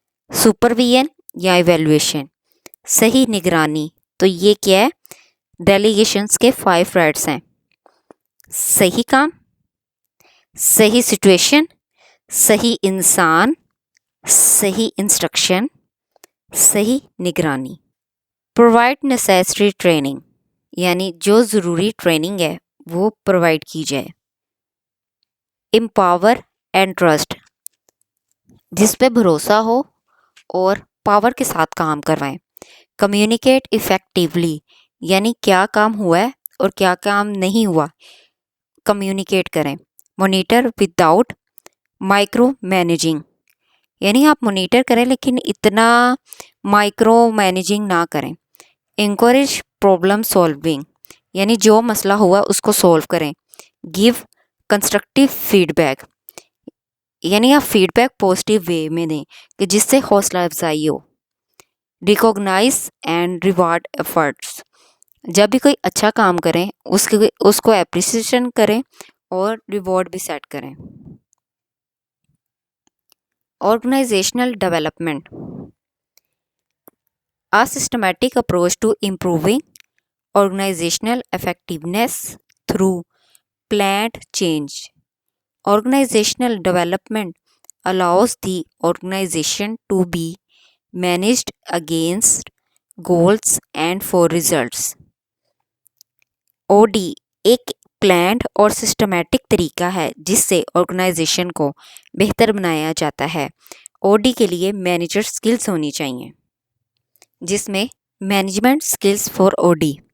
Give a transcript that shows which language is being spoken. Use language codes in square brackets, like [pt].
[ur] Supervision یا evaluation, صحیح نگرانی. تو یہ کیا ہے؟ ڈیلیگیشنس کے 5 رائٹس ہیں. صحیح کام، صحیح سچویشن، صحیح انسان، صحیح انسٹرکشن، صحیح نگرانی. پرووائڈ نیسیسری ٹریننگ، یعنی جو ضروری ٹریننگ ہے وہ پرووائڈ کی جائے. امپاور اینڈ ٹرسٹ، جس پہ بھروسہ ہو اور پاور کے ساتھ کام کروائیں. کمیونیکیٹ افیکٹیولی، یعنی کیا کام ہوا ہے اور کیا کام نہیں ہوا کمیونیکیٹ کریں. مانیٹر وداؤٹ مائکرو مینیجنگ، یعنی آپ مانیٹر کریں لیکن اتنا مائکرو مینیجنگ نہ کریں. انکوریج پرابلم سولونگ، یعنی جو مسئلہ ہوا اس کو سولو کریں. گیو کنسٹرکٹیو فیڈ بیک، یعنی آپ فیڈ بیک پازیٹیو وے میں دیں کہ جس سے حوصلہ افزائی ہو. ریکوگنائز اینڈ ریوارڈ ایفرٹس، جب بھی کوئی اچھا کام کریں اس کو اپریسیشن کریں اور ریوارڈ بھی سیٹ کریں. [en] Organizational development, a systematic approach to improving organizational effectiveness through planned change. Organizational development allows the organization to be managed against goals and for results. [ur] OD ایک پلانڈ اور سسٹمیٹک طریقہ ہے جس سے آرگنائزیشن کو بہتر بنایا جاتا ہے. OD کے لیے مینیجر سکلز ہونی چاہیے، جس میں مینجمنٹ سکلز فار OD.